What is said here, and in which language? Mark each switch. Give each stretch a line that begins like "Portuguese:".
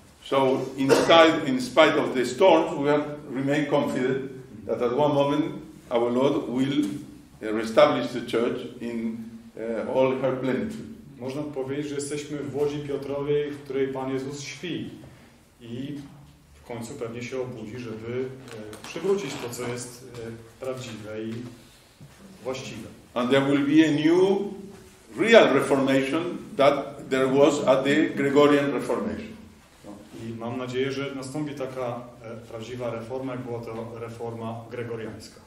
English: So, in spite of the storms, we have remain confident that at one moment our Lord will reestablish the church in all her plenitude.
Polish: Można powiedzieć, że jesteśmy w łodzi Piotrowej, w której Pan Jezus śpi i w końcu pewnie się obudzi, żeby przywrócić to, co jest prawdziwe i właściwe.
English: And there will be a new, real reformation that there was at the Gregorian Reformation.
Polish: I mam nadzieję, że nastąpi taka prawdziwa reforma, jak była to reforma gregoriańska.